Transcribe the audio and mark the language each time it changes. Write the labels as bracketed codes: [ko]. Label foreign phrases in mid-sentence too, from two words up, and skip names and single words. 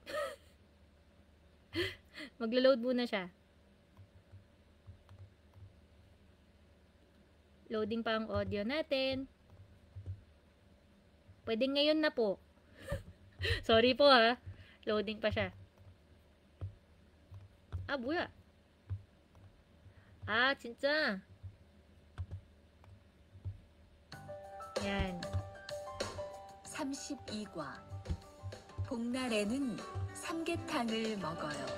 [tl] Maglo-load muna siya. Loading pa ang audio natin. Pwede ngayon na po. Sorry po ha. Loading pa siya. [ko] 아, 뭐야? 아, 진짜? yan. 32과 복날에는 삼계탕을 먹어요.